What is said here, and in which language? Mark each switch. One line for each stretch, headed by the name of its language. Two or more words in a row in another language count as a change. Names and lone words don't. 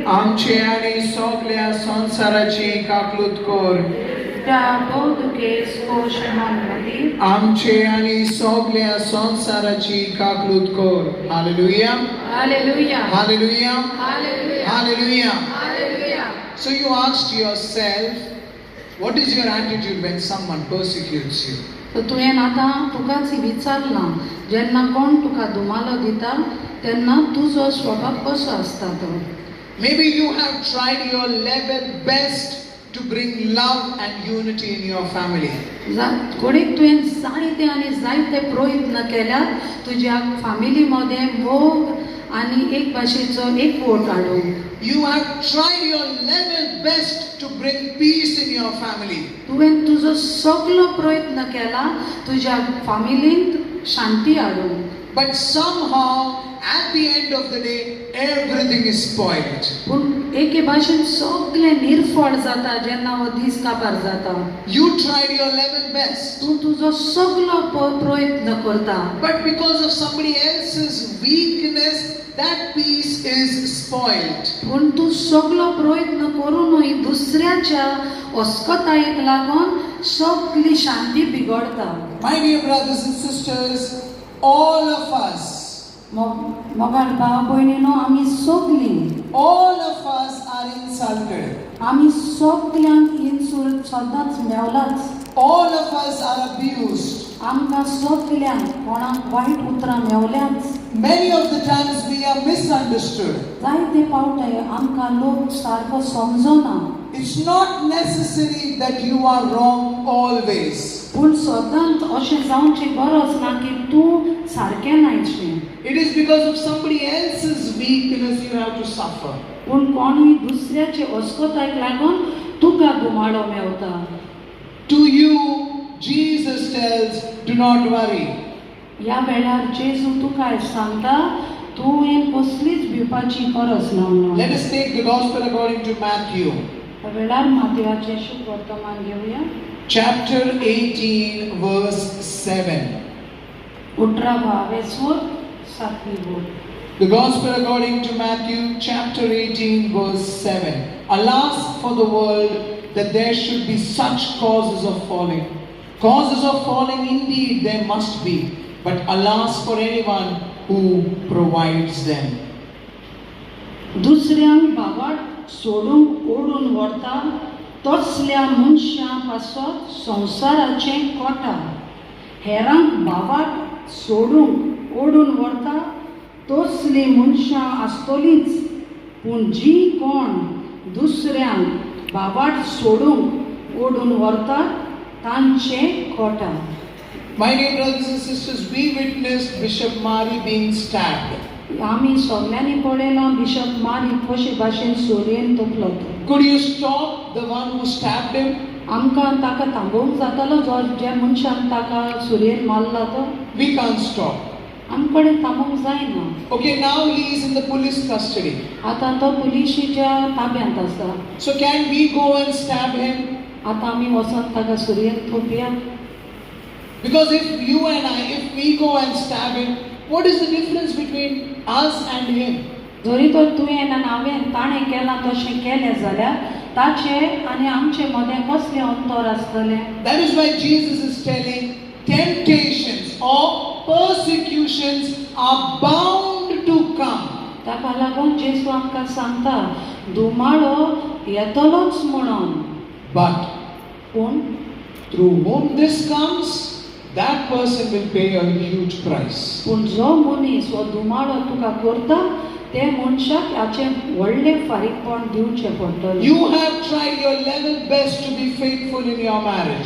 Konkani: आमचे आनी सगळ्या संसाराची काकलूत कर. त्या भोवतुकेस कोश्ट खातीर आमचे आनी सगळ्या संसाराची काकलूत कर. हालेलुया. हालेलुया Hallelujah. हालेलुया Hallelujah. हालेलुया.
English: So you asked yourself, what is your attitude when someone persecutes you?
Konkani: तर तुवें आतां तुकाच विचारलां जेन्ना कोण तुका दुमालो दिता तेन्ना तुजो स्वभाव कसो आसता तो.
English: Maybe you have tried your level best to bring love and unity in your family.
Konkani: घडीक तुवें जायते आनी जायते प्रयत्न केल्यात तुज्या फामिली मध्ये मोग आनी एक भाशेचो एकवट हाडूंक.
English: You have tried your level best to bring peace in your family.
Konkani: तुवें तुजो सगळो प्रयत्न केला तुज्या फामिलींत शांती हाडूंक.
English: But somehow, at the end of the day, everything is spoiled.
Konkani: पूण एके भाशेन सगळें निर्फळ जाता जेन्ना हो दीस काबार जाता.
English: You tried your level best.
Konkani: तूं तुजो सगळो प्रयत्न करता
English: But because of somebody else's weakness, that peace is spoiled.
Konkani: पूण तूं सगळो प्रयत्न करूनय दुसऱ्याच्या अस्कतायेक लागून सगळी शांती बिगडता.
English: My dear brothers and sisters, all of us,
Konkani: मोगाळ भाव भयणीनो आमी सगळीं
English: all of us are insulted.
Konkani: आमी सगळ्यांक इन्सुल्ट सदांच मेवलाच.
English: All of us are abused.
Konkani: आमकां सगळ्यांक कोणाक वायट उतरां मेवल्याच.
English: Many of the times we are misunderstood.
Konkani: जायते फावटे आमकां लोक सारको समजना.
English: It's not necessary that you are wrong always.
Konkani: पूण सदांच अशें जावचें गरज ना की तूं सारकें नायचें.
English: It is because of somebody else's weakness you have to suffer.
Konkani: पूण कोणूय दुसऱ्याचे अस्कोतायेक लागून तुका दुमाडो मेवता.
English: To you, Jesus tells, do not worry.
Konkani: ह्या वेळार जेजू तुका सांगता तुवें कसलीच भिवपाची गरज ना म्हणून.
English: Let us take the gospel according to Matthew,
Konkani: ह्या वेळार मातयाचें शुभ वर्तमान घेवया.
English: chapter 18, verse 7.
Konkani: 18 सूर 7.
English: The gospel according to Matthew, chapter 18, verse 7. Alas for the world that there should be such causes of falling. Causes of falling indeed there must be, but alas for anyone who provides them.
Konkani: दुसऱ्यांक भावाट सोडूंक ओडून व्हरता तसल्या मनशां पासत संवसाराचें कोटा. हेरांक भावाट सोडूंक ओडून व्हरता तसलीं मनशां आसतलींच, पूण जी कोण दुसऱ्यांक भावाट सोडूंक ओडून व्हरतात तांचें कोटा.
English: My dear brothers and sisters, we witnessed Bishop Mari being stabbed.
Konkani: आमी सगळ्यांनी पळयलां बिशप मारी कशे भाशेन सोरयेन तोपलो तो.
English: Could you stop the one who stabbed him?
Konkani: आमकां ताका थांबोवंक जातालो जो ज्या मनशान ताका सुरयेन मारला तो.
English: We can't stop.
Konkani: आमचे कडेन थांबोवंक जायना.
English: Okay, now he is in the police custody.
Konkani: आतां तो पुलिशेच्या ताब्यांत आसा.
English: So can we go and stab him?
Konkani: आतां आमी वचोन ताका सुरयेन तोपया.
English: Because if you and I, if we go and stab him, what is the difference between us and him?
Konkani: जरी तर तुवें आनी हांवें ताणें केलां तशें केलें जाल्यार ताचे आनी आमचे मदें कसलें अंतर आसतलें.
English: That is why Jesus is telling temptations or persecutions are bound to come.
Konkani: ताका लागून जेजू आमकां सांगता दुमाळो येतलोच म्हणून.
English: But
Konkani: पूण
English: through whom this comes, that person will pay a huge price.
Konkani: पूण जो मनीस हो दुमाळो तुका करता ते मनशाक हाचे व्हडले फारीकपण दिवचे पडटले.
English: You have tried your level best to be faithful in your marriage.